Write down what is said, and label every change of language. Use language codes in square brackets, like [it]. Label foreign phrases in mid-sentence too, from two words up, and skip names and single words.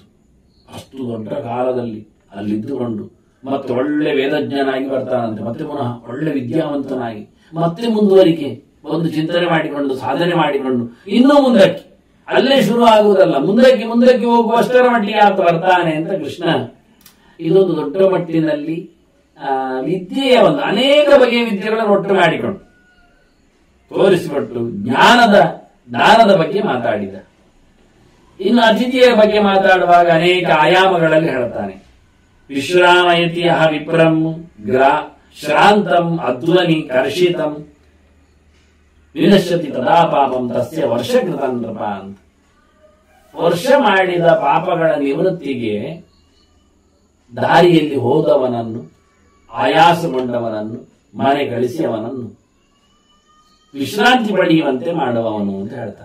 [kn] ಅಷ್ಟು ದೊಡ್ಡ ಕಾಲದಲ್ಲಿ ಅಲ್ಲಿದ್ದುಕೊಂಡು ಮತ್ತೆ ಒಳ್ಳೆ ವೇದಜ್ಞನಾಗಿ ಬರ್ತಾನಂತೆ, ಮತ್ತೆ ಪುನಃ ಒಳ್ಳೆ ವಿದ್ಯಾವಂತನಾಗಿ ಮತ್ತೆ ಮುಂದುವರಿಕೆ, ಒಂದು ಚಿಂತನೆ ಮಾಡಿಕೊಂಡು ಸಾಧನೆ ಮಾಡಿಕೊಂಡು ಇನ್ನೂ ಮುಂದಕ್ಕೆ, ಅಲ್ಲೇ ಶುರು ಆಗುವುದಲ್ಲ, ಮುಂದಕ್ಕೆ ಮುಂದಕ್ಕೆ ಹೋಗುವಷ್ಟರ ಮಟ್ಟಿಗೆ ಆತ ಬರ್ತಾನೆ ಅಂತ ಕೃಷ್ಣ ಇದೊಂದು ದೊಡ್ಡ ಮಟ್ಟಿನಲ್ಲಿ ವಿದ್ಯೆಯ ಒಂದು ಅನೇಕ ಬಗೆಯ ವಿದ್ಯೆಗಳನ್ನು ಒಟ್ಟು ಮಾಡಿಕೊಂಡು ತೋರಿಸಿಕೊಟ್ಟು ಜ್ಞಾನದ ಬಗ್ಗೆ ಮಾತಾಡಿದ. ಇನ್ನು ಅತಿಥಿಯ ಬಗ್ಗೆ ಮಾತಾಡುವಾಗ ಅನೇಕ ಆಯಾಮಗಳಲ್ಲಿ ಹೇಳ್ತಾನೆ. [sa] ವಿಶ್ರಾಮಯತಿ ವಿಪ್ರಂ ಶ್ರಾಂತಂ ಅಧ್ವನಿ ಕರ್ಷಿತಂ ವಿನಶ್ಯತಿ ತದಾ ಪಾಪಂ ತಸ್ಯ ವರ್ಷಕೃತ ನೃಪ [kn] ಅಂತ. ವರ್ಷ ಮಾಡಿದ ಪಾಪಗಳ ನಿವೃತ್ತಿಗೆ ದಾರಿಯಲ್ಲಿ ಹೋದವನನ್ನು, ಆಯಾಸಗೊಂಡವನನ್ನು, ಮನೆ ಗಳಿಸಿಯವನನ್ನು ವಿಶ್ರಾಂತಿ ಪಡೆಯುವಂತೆ ಮಾಡುವವನು ಅಂತ ಹೇಳ್ತಾರೆ.